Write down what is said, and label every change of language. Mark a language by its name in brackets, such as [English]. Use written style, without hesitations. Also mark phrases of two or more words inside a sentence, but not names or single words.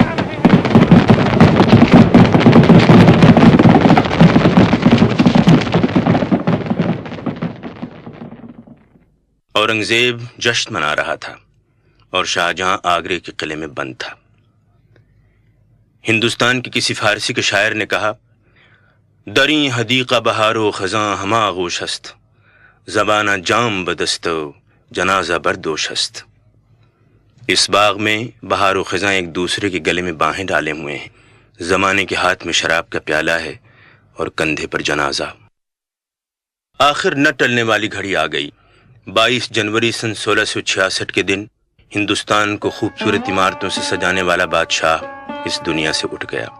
[Urdu] اورنگزیب جشن منا رہا تھا اور شاہجہاں آگرے کے قلعے میں بند تھا۔ ہندوستان کے کسی فارسی کے شاعر نے کہا، [Persian] دریں حدیقہ بہار و خزاں ہما آغوش است، زبانہ جام بدست جنازہ بردوش است۔ [Urdu] اس باغ میں بہار و خزاں ایک دوسرے کے گلے میں باہیں ڈالے ہوئے ہیں، زمانے کے ہاتھ میں شراب کا پیالہ ہے اور کندھے پر جنازہ۔ آخر نہ ٹلنے والی گھڑی آ گئی۔ 22 جنوری سن 1666 کے دن ہندوستان کو خوبصورت عمارتوں سے سجانے والا بادشاہ اس دنیا سے اٹھ گیا۔